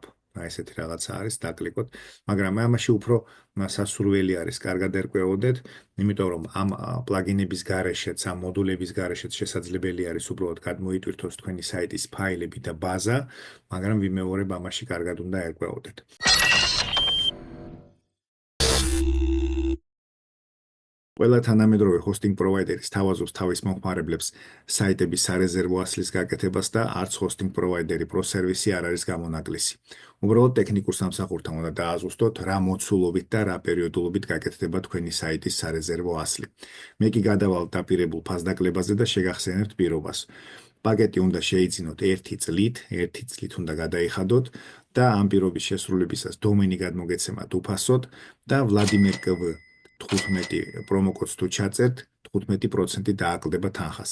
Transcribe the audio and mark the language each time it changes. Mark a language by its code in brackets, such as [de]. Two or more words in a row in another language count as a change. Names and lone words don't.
[ka] აი ესეთი რაღაცა არის, დაკლიკოთ, მაგრამ ამაში უფრო სასურველი არის, კარგად ერკვეოდეთ, იმიტომ რომ ამ პლაგინების გარეშეც, ამ მოდულების გარეშეც შესაძლებელი არის უბრალოდ გადმოიტვირთოს თქვენი საიტის ფაილები და ბაზა, მაგრამ ვიმეორებ ამაში კარგად უნდა ერკვეოდეთ. ყველა თანამედროვე [en] hosting provider- [ka] ი სთავაზობს თავის მომხმარებლებს საიტების სარეზერვო ასლის გაკეთებას და არც [en] hosting provider- [ka] ი Pro Service-ი არ არის გამონაკლისი. უბრალოდ ტექნიკურ სამსახურთან უნდა დააზუსტოთ, რა მოცულობით და რა პერიოდულობით გაკეთდება თქვენი საიტის სარეზერვო ასლი. მე კი გადავალ დაპირებულ ფასდაკლებაზე და შეგახსენებთ პირობას. პაკეტი უნდა შეიძინოთ 1 წლით უნდა გადაიხადოთ და ამ პირობის შესრულებისას დომენი გადმოგეცემათ უფასოდ და Vladimir KV 15 პრომოკოდს თუ ჩაწერთ, 15% დააკლდება თანხას.